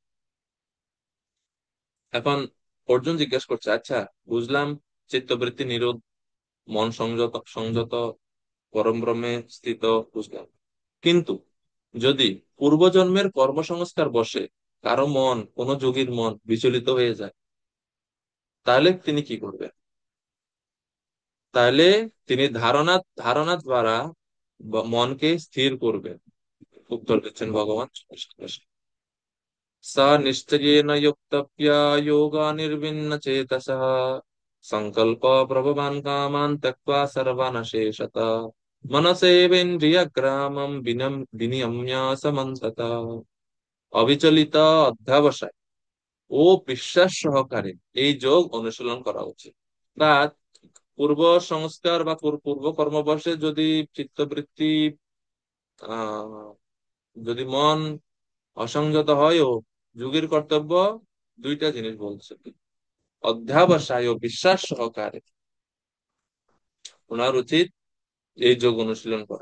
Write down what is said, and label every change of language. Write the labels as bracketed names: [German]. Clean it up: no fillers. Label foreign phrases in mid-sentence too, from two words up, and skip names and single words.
[Bangla] এখন অর্জুন জিজ্ঞেস করছে, আচ্ছা বুঝলাম চিত্তবৃত্তি নিরোধ, মন সংযত সংযত, পরম ব্রহ্মে স্থিত, বুঝলাম, কিন্তু যদি পূর্বজন্মের কর্মসংস্কার বসে কারো মন, কোন যোগীর মন বিচলিত হয়ে যায়, তাহলে তিনি কি করবেন? তাহলে তিনি ধারণা ধারণা দ্বারা মনকে স্থির করবেন। উত্তর দিচ্ছেন ভগবান শ্রীকৃষ্ণ। [Sanskrit] सा निश्चयेन युक्तव्या योगा निर्विण्ण चेतसः संकल्प प्रभवान् कामान् त्यक्त्वा सर्वान् शेषत मनसेवेन्द्रियग्रामं विनियम्य समन्तत। [Bangla] অবিচলিত অধ্যাবসায় ও বিশ্বাস সহকারে এই যোগ অনুশীলন করা উচিত। বা পূর্ব সংস্কার বা পূর্ব কর্মবশে যদি চিত্তবৃত্তি যদি মন অসংযত হয় যোগীর কর্তব্য দুইটা জিনিস বলছে, অধ্যাবসায় ও বিশ্বাস সহকারে ওনার উচিত এই যোগ অনুশীলন করা।